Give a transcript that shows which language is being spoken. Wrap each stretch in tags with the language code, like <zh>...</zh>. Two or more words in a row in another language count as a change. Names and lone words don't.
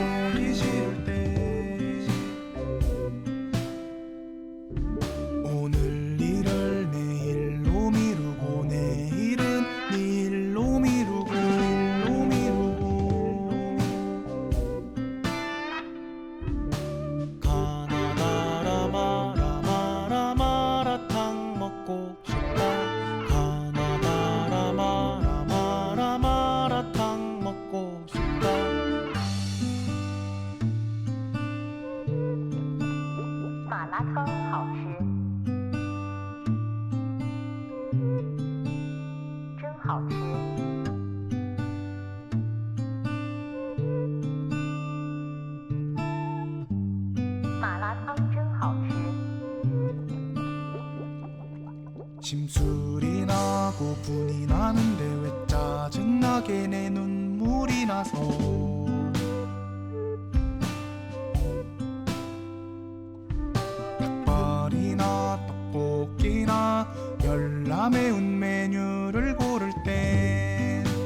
<ko>오늘 일을 내일로 미루고 내일은 내일로 미루고 가나다라 마라 마라탕 먹고 싶다. 가나다라 마라 마라탕 먹고 싶다.</ko> <zh>麻辣烫好吃，真好吃。麻辣烫真好吃。</zh> <ko>심술이 나고 분이 나는데 왜 짜증나게 내 눈물이 나서 닭발이나 떡볶이나 열나 매운 메뉴를 고를 땐</ko>